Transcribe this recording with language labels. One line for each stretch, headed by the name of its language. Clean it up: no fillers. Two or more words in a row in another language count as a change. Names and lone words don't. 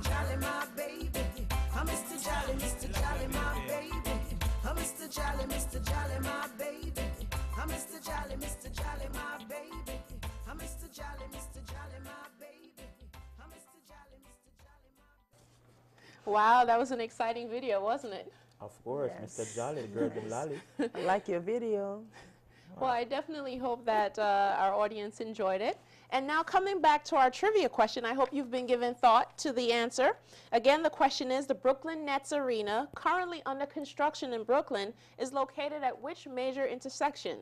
English: Jolly, my baby. I'm Mr. Jolly, Mr. Jolly, my baby. I'm Mr. Jolly, Mr. Jolly, my baby. I'm Mr. Jolly, Mr. Jolly, my baby. I'm Mr. Jolly, Mr. Jolly, my baby. I'm Mr. Jolly, Mr. Jolly, my baby. Wow, that was an exciting video, wasn't it? Of course, Yes. Mr. Jolly, the girl them lolly. I like your video. Well, I definitely hope that our audience enjoyed it. And now coming back to our trivia question, I hope you've been given thought to the answer. Again, the question is, the Brooklyn Nets Arena, currently under construction in Brooklyn, is located at which major intersection?